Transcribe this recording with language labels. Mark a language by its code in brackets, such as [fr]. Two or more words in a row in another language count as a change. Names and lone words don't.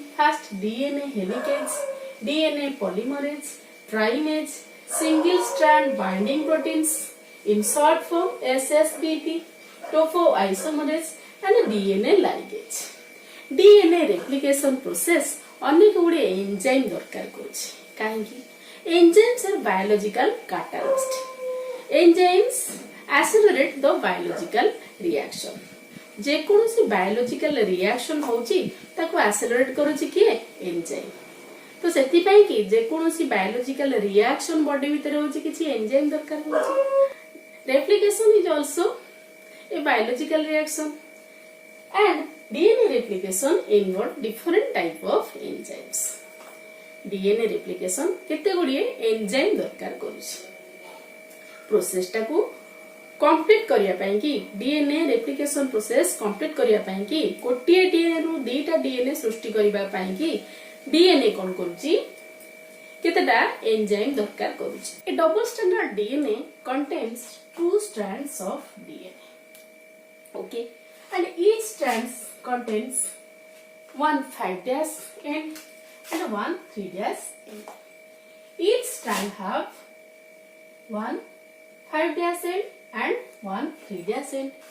[en] First, DNA helicase, DNA polymerase, trimase, single strand binding proteins, in short form SSBP, topoisomerase and DNA ligase. DNA replication process [or] ଅନେକ ଗୁଡ଼େ ଏଞ୍ଜାଇମ ଦରକାର କରୁଛି. [en] काहेकि enzymes are biological catalyst. enzymes accelerate the biological reaction. [or] ଯେ କୌଣସି [en] biological reaction [or] ହେଉଛି ତାକୁ ଏକ୍ସେଲେରେଟ କରୁଛି କିଏ ଏଞ୍ଜାଇମ. ତ ସେଥି ପାଇଁ କି ଯେ କୌଣସି [en] biological reaction body [or] ଭିତର ହେଉଛି କିଛି ଏଞ୍ଜାଇମ ଦରକାର ହେଉଛି. [en] replication is also a biological reaction and DNA replication involve different type of enzymes. DNA replication [or] କେତେ ଗୁଡ଼ିଏ ଏଞ୍ଜାଇମ ଦରକାର କରୁଛି. ପ୍ରୋସେସ ଟାକୁ କମ୍ପ୍ଲିଟ କରିବା ପାଇଁ କି [en] DNA replication process [or] କମ୍ପ୍ଲିଟ କରିବା ପାଇଁ କି ଗୋଟିଏ DNA ରୁ ଦୁଇଟା DNA ସୃଷ୍ଟି କରିବା ପାଇଁ କି DNA କଣ କରୁଛି କେତେଟା ଏଞ୍ଜାଇମ ଦରକାର କରୁଛି. [en] a double standard DNA contains two strands of DNA. Okay. And each strand contains one 5' end and one 3' end. Each strand have one 5' end and one 3' end.